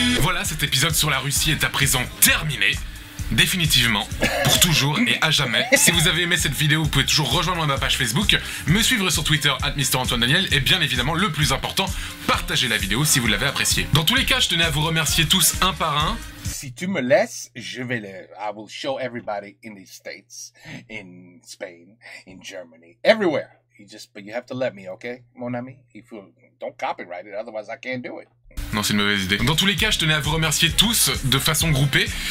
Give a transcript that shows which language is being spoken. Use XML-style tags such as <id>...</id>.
<fr>Voilà, cet épisode sur la Russie est à présent terminé. Définitivement, pour toujours et à jamais. Si vous avez aimé cette vidéo, vous pouvez toujours rejoindre ma page Facebook, me suivre sur Twitter @MrAntoineDaniel et bien évidemment, le plus important, partagez la vidéo si vous l'avez appréciée. Dans tous les cas, je tenais à vous remercier tous un par un. Si tu me laisses, je vais</fr> <en>I will show everybody in the States, in Spain, in Germany, everywhere. But you have to let me, okay,</en> <fr>mon ami?</fr> <en>Don't copyright it, otherwise I can't do it.</en> <fr>Non, c'est une mauvaise idée. Dans tous les cas, je tenais à vous remercier tous de façon groupée.</fr>